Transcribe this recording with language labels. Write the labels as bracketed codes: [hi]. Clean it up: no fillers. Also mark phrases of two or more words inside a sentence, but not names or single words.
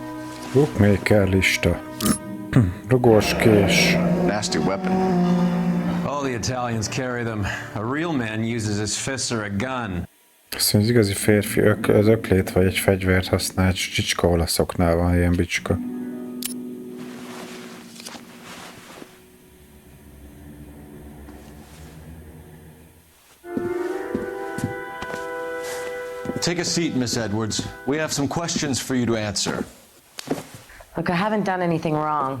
[hu] Bookmaker lista. Rugós kés. [en] Nasty weapon. All the Italians carry them. A real man uses his fists or a gun. [hu] Azt mondja, az igazi férfi az öklét vagy egy fegyvert használ, csicska olaszoknál van ilyen bicska. [en] Take a seat, Miss Edwards. We have some questions for you to answer. Look, I haven't done anything wrong.